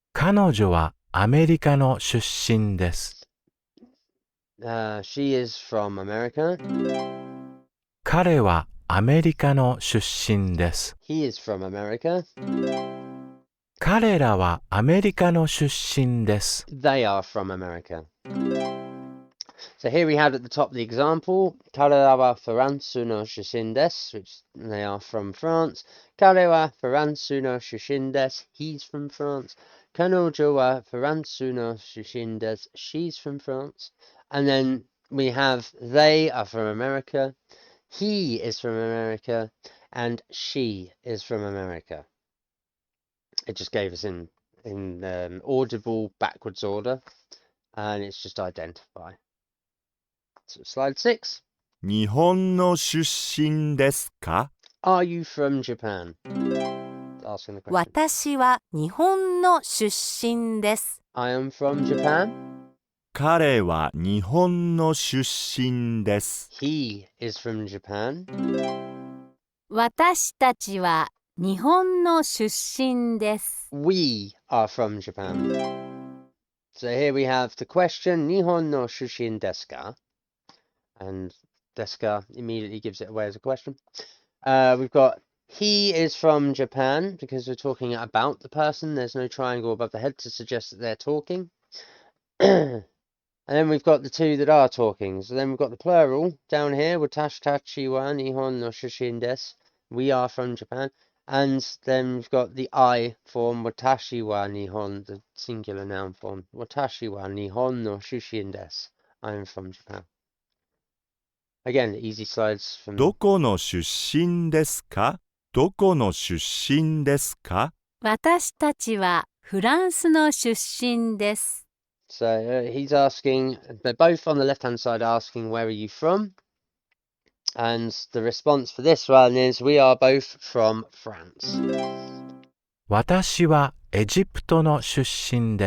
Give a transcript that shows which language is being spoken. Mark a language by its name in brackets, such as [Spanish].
[Japanese] 彼女はアメリカの出身です。 [English] She is from America. [Japanese] 彼はアメリカの出身です。 [English] He is from America. [Japanese] 彼らはアメリカの出身です。 [English] They are from America. So here we had at the top the example. [Japanese] 彼らはフランスの出身です, [English] which they are from France. [Japanese] 彼はフランスの出身です. [English] He's from France. [Japanese] 彼女はフランスの出身です. [English] She's from France. And then we have they are from America. He is from America. And she is from America. It just gave us in audible backwards order. And it's just identify. So slide 6. [Japanese] 日本の出身ですか？ [English] Are you from Japan? Asking the question. [Japanese] 私は日本の出身です。 [English] I am from Japan. [Japanese] 彼は日本の出身です。 [English] He is from Japan. [Japanese] 私たちは日本の出身です。 [English] We are from Japan. So here we have the question, [Japanese] 日本の出身ですか? [English] And deska immediately gives it away as a question. We've got he is from Japan because we're talking about the person. There's no triangle above the head to suggest that they're talking. And then we've got the two that are talking. So then we've got the plural down here. [Japanese] Watashi tachi wa nihon no shushin desu. [English] We are from Japan. And then we've got the I form, [Japanese] watashi wa nihon, [English] the singular noun form. Watashi wa nihon no shushin desu. I am from Japan. Again, easy slides from... [Japanese] どこの出身ですか？どこの出身ですか？私たちはフランスの出身です。 [English] So he's asking, they're both on the left-hand side asking, where are you from? And the response for this one is, we are both from France. [Japanese] 私はエジプトの出身で